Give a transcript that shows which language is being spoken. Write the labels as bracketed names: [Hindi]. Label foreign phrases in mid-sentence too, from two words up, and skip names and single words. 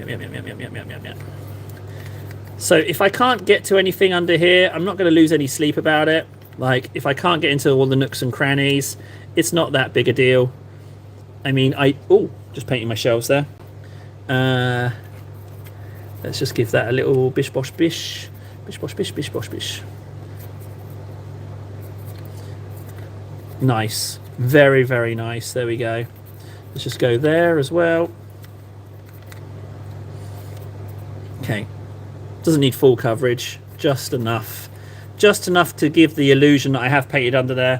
[English] So if I can't get to anything under here, I'm not going to lose any sleep about it. Like, if I can't get into all the nooks and crannies, it's not that big a deal. I mean, just painting my shelves there. Let's just give that a little bish bosh bish. Bish bosh bish bish bosh bish. Nice. Very, very nice. There we go. Let's just go there as well. Okay. Doesn't need full coverage. Just enough. Just enough to give the illusion that I have painted under there.